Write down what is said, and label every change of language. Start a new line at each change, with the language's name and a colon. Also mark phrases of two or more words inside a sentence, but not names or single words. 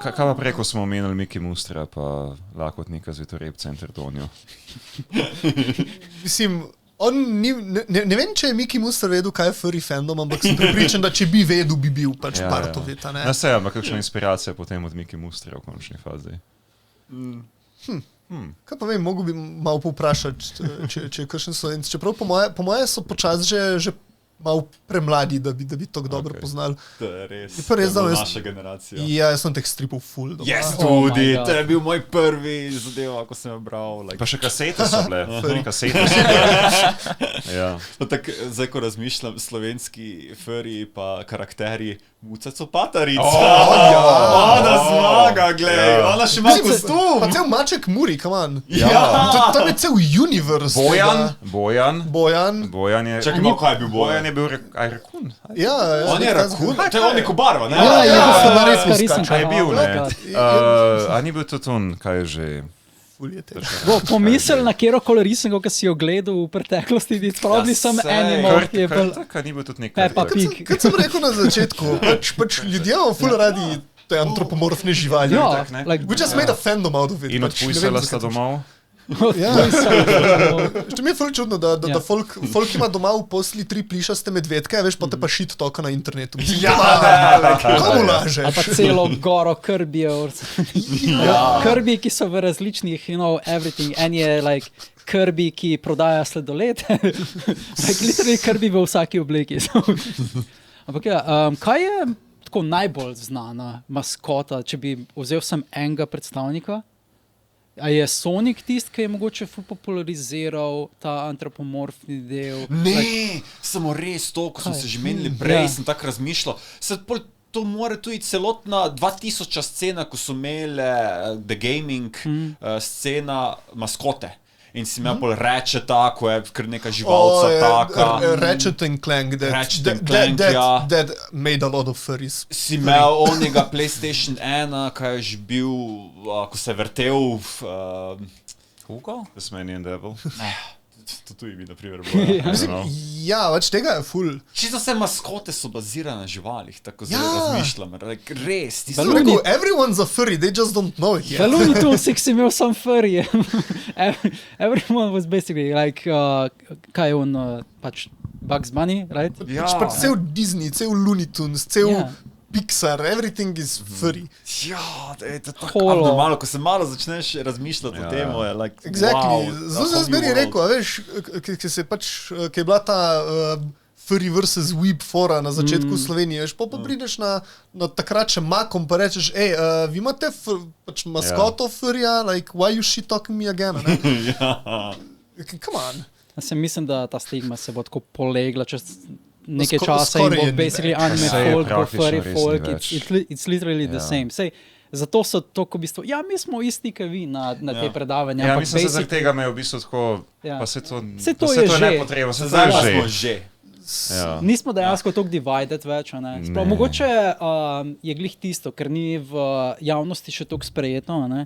Slovenian: Kaj pa preko smo omenili Miki Mustra, pa Lakotnika z Vitorebca in Trdonjo? Mislim, on ni, ne vem, če je Miki Muster vedel, kaj je furry fandom, ampak sem pripričan, da če bi vedel, bi bil pač
English: part of it,
Slovenian: ne? Ja, se, ampak kakšna inspiracija potem od Miki Mustra v končni fazi? Kaj pa vem, mogo bi malo povprašati, če je kakšen Slovenc. Čeprav po moje so počas že malo premladi, da bi to dobro poznali. To je res, Je pa res, to da je jaz- naša generacija. Ja, jaz sem teh stripov full doma. Jaz Oh tudi,
English: my God.
Slovenian: to je bil moj prvi zadeva, ko sem jo bral. Like. Pa še kasete so bile. Kasete so bile. Ja. No, tak, zdaj, ko razmišljam, slovenski furry pa karakteri, Muca Copatarica. Ona zmaga, glej, ona še ima Mislim, kostum. Pa cel Maček Muri,
English: come on.
Slovenian: Ja. Tam je cel universe. Bojan je... Čakaj, malo, kaj je bil Bojan? Bojan je bil Rakun. Ja, On je rakun, to je on neko barva, ne? Ja, je slovenska ja, risanka. Kaj je bil, ne? Ja. A ni bil tudi on, kaj je že... Ful je težko. Bo pomisel na kjerokoli risanko, ki si jo gledal v preteklosti,
English: it's probably
Slovenian: Ja,
English: some
Slovenian: sej.
English: animal,
Slovenian: ki je bil Kaj ni bil tudi nek... Peppa Pig. Kot sem rekel na začetku, pač ljudje imamo ful radi te antropomorfne živali. Ja, tak, ne?
English: like, We just made a fandom out of it.
Slovenian: In pač ne vem, odpujsala zakaj sta to- domov. Ja. ja. Što mi je ful čudno, da Ja. folk ima doma v posli 3 plišaste medvedke, veš, pa te pa shit toka na internetu. Mislim, Ja, komu Ali lažeš? pa celo goro krbijev. Krbi, ki so v različnih, everything. En je like krbi, ki prodaja sladoled.
English: Like literally
Slovenian: krbi v vsaki obliki. Ampak ja, kaj je tako najbolj znana maskota, če bi vzel sem enega predstavnika? A je Sonic tist, ki je mogoče ful populariziral ta antropomorfni del? Ne, samo res to, ko smo Kaj? se že menili prej, Ja. sem tako razmišljal. To mora tudi celotna 2000 scena, ko so imeli
English: The Gaming
Slovenian: scena maskote. In si imel pol Ratcheta, ko je kar neka živalca taka. Ratchet and Clank, Ratchet and Clank, ja.
English: that made a lot of furries.
Slovenian: Si imel onega PlayStation 1, kaj je že bil, ko se je vrtel Hugo? Tasmanian Devil. To tudi bi, na primer, bilo. Ja, več tega je ful. Čisto vse maskote so bazirane na živalih, tako zelo Ja. razmišljam. Like, res, ti Sem so... rekel,
English: everyone's a furry, they just don't know it
Slovenian: V
English: yet.
Slovenian: Looney Tunesih si imel sam furry.
English: Everyone was basically like,
Slovenian: kaj je on, pač Bugs Bunny, right? Ja. Pač cel Disney, cel Looney Tunes, cel Ja.
English: Pixar, everything is furry.
Slovenian: Ja, to je tako Holo. abnormalno, ko se malo začneš razmišljati o tem, je like, Exactly. wow, Zato sem zmeri rekel, a veš, ki je bila ta furry versus weeb fora na začetku Slovenije, veš, pa prideš na takrat še Makom pa rečeš, vi imate pač maskoto furrya,
English: like, why you shit talking me again, ne? Come on.
Slovenian: Jaz mislim, da ta stigma se bo tako polegla čez nekaj Skoraj časa in bo je ni basically več. anime Saj je folk, bo praktično furry res ni folk, več.
English: it's literally the
Slovenian: Ja.
English: same.
Slovenian: Sej, zato so to, ko v bistvu, ja, mi smo isti, kot vi na te predavanja. Ja, ampak mislim, da zaradi basic- tega me je v bistvu tako, Ja. pa se to, Saj to pa je to že. nepotrebno, se to Zdaj pa je smo že. že. Ja. Nismo dejansko tako divided več, a ne. Sploh, Ne. mogoče je glih tisto, ker ni v javnosti še tako sprejeto, a ne.